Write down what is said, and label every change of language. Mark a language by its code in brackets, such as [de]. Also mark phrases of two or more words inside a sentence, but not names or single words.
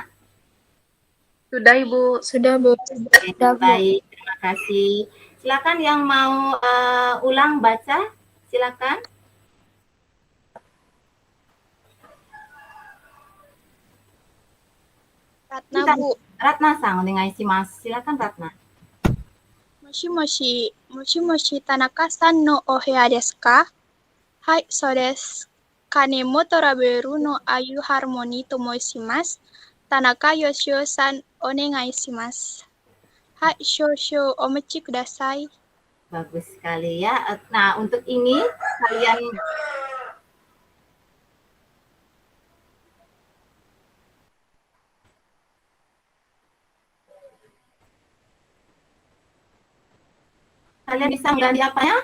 [id] Sudah, Ibu. Sudah, Bu. Oke, baik, terima kasih. Silakan yang mau ulang baca, silakan. Ratna, Bu. [ja] ラトナさん、お願いします. [id] Silakan Ratna. [ja] もしもし田中さんのお部屋ですか? はい、そうです. カネモトラベルのアユハーモニーと申します. 田中良夫さん、お願いします. はい、少々お待ちください. [id] Bagus sekali ya. Nah, untuk ini kalian bisa mengganti apa ya?